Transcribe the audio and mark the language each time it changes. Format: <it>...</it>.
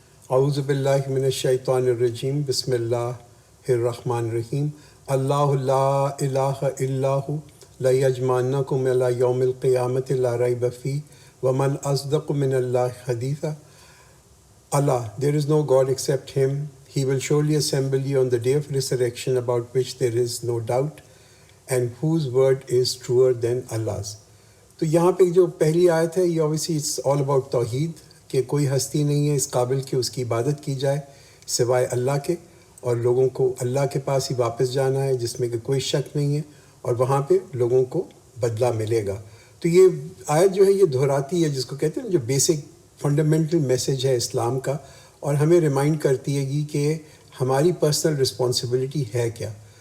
<ar>اعوذ باللہ من الشیطان الرجیم، بسم اللہ الرحمن الرحیم۔ اللہ لا الہ الا ہو لیجمعنکم الی یوم القیامۃ لا ریب فیہ ومن اصدق من اللہ حدیثا۔</ar> <en>Allah, there is no God except Him. He will surely assemble you on the day of resurrection, about which there is no doubt, and whose word is truer than Allah's.</en> <ur>تو یہاں پہ جو پہلی آیت ہے یہ</ur> <en>obviously it's all about</en> <ur>توحید، کہ کوئی ہستی نہیں ہے اس قابل کہ اس کی عبادت کی جائے سوائے اللہ کے، اور لوگوں کو اللہ کے پاس ہی واپس جانا ہے جس میں کہ کوئی شک نہیں ہے، اور وہاں پہ لوگوں کو بدلہ ملے گا۔ تو یہ آیت جو ہے یہ دہراتی ہے جس کو کہتے ہیں جو بیسک فنڈامنٹل میسیج ہے اسلام کا، اور ہمیں ریمائنڈ کرتی ہے کہ ہماری پرسنل رسپانسبلٹی ہے کیا۔</ur>